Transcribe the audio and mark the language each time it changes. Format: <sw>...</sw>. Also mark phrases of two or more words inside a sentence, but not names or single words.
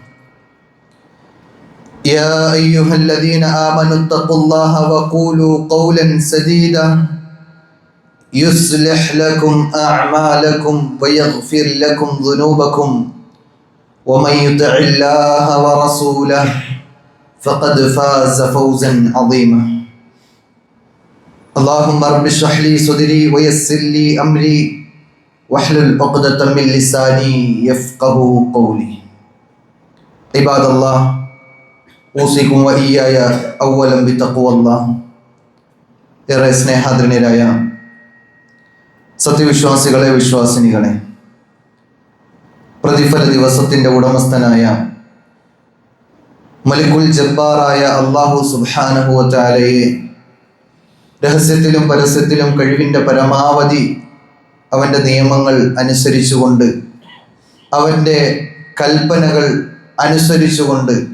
<ar>يا أيها الذين آمنوا اتقوا الله وقولوا قولا سديدا يصلح لكم أعمالكم ويغفر لكم ذنوبكم ومن يطع الله ورسوله فقد فاز فوزا عظيما. اللهم رب اشرح لي صدري ويسر لي أمري واحلل عقدة من لساني يفقه قولي. عباد الله أوصيكم وإياي أولا بتقوى الله.</ar> <ml>ഏറെ സ്നേഹാദരനീയരായ സത്യവിശ്വാസികളെ, വിശ്വാസിനികളെ, പ്രതിഫല ദിവസത്തിന്റെ ഉടമസ്ഥനായ മലിക്കുൽ ജബ്ബാറായ</ml> <ar>الله سبحانه وتعالى</ar> <ml>രഹസ്യത്തിലും പരസ്യത്തിലും കഴിവിന്റെ പരമാവധി അവന്റെ നിയമങ്ങൾ അനുസരിച്ചുകൊണ്ട്, അവന്റെ കൽപ്പനകൾ അനുസരിച്ചുകൊണ്ട്</ml>